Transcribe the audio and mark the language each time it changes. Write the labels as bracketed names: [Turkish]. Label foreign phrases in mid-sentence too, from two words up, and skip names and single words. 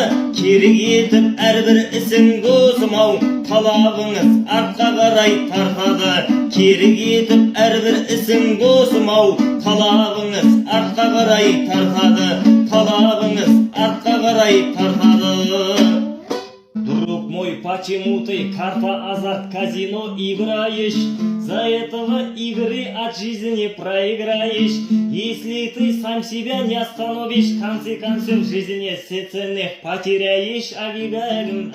[Kazakh] Керек етіп әрбір ісің досым-ау, талабыңыз артқа қарай тартады. Керек етіп әрбір ісің досым-ау, талабыңыз артқа қарай тартады. Талабыңыз артқа қарай тартады. [Russian] Друг мой, почему ты карта, азарт, казино играешь? За этого игры от жизни проиграешь. Если ты сам себя не остановишь, в конце концов в жизни все ценных потеряешь.